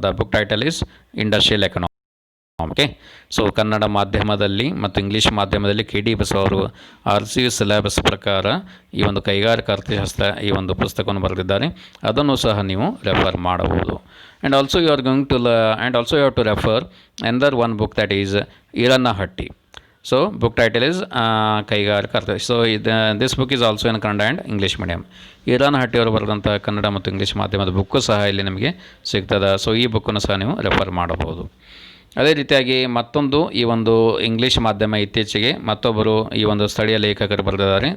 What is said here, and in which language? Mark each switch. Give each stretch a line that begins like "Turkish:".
English: The book title is industrial economy.
Kannada: Okay, so Kannada ಮಾಧ್ಯಮದಲ್ಲಿ ಮತ್ತು English ಮಾಧ್ಯಮದಲ್ಲಿ KD ಬಸವ ಅವರು RCU ಸಿಲೆಬಸ್ ಪ್ರಕಾರ ಈ ಒಂದು ಕೈಗಾರಿಕಾ ಅರ್ಥಶಾಸ್ತ್ರ ಈ ಒಂದು ಪುಸ್ತಕವನ್ನು ಬರೆದಿದ್ದಾರೆ. ಅದನ್ನು ಸಹ ನೀವು ರೆಫರ್ ಮಾಡಬಹುದು.
English: And also you are going to and also you have to refer another one book, that is Iranahatti. So book title is
Kannada: ಕೈಗಾರಿಕಾ ಅರ್ಥ.
English: So this book is also in Kannada and English medium.
Kannada: ಇರಾನಹಟ್ಟಿ ಅವರು ಬರೆದಂಥ ಕನ್ನಡ ಮತ್ತು English ಮಾಧ್ಯಮದ book ಸಹ ಇಲ್ಲಿ ನಿಮಗೆ ಸಿಗ್ತದೆ. ಸೊ ಈ ಬುಕ್ಕನ್ನು ಸಹ ನೀವು ರೆಫರ್ ಮಾಡಬಹುದು. ಅದೇ ರೀತಿಯಾಗಿ ಮತ್ತೊಂದು ಈ ಒಂದು ಇಂಗ್ಲೀಷ್ ಮಾಧ್ಯಮ ಇತ್ತೀಚೆಗೆ ಮತ್ತೊಬ್ಬರು ಈ ಒಂದು ಸ್ಥಳೀಯ ಲೇಖಕರು ಬರೆದಿದ್ದಾರೆ.